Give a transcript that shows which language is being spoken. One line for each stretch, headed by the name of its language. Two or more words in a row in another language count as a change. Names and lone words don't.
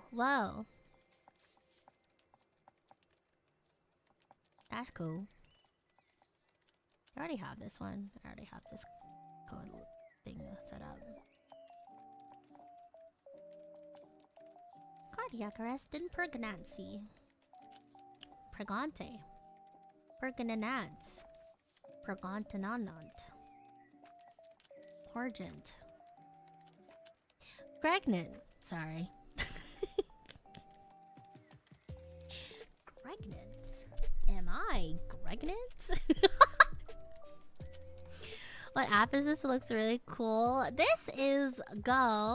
English: Whoa. That's cool. I already have this one. I already have this code thing set up. Cardiac arrest in pregnancy. Pregante. Pregnanats. Pregantinanant. Porgent. Pregnant. Sorry. Pregnant. Am I pregnant? What app is this? It looks really cool. This is Go.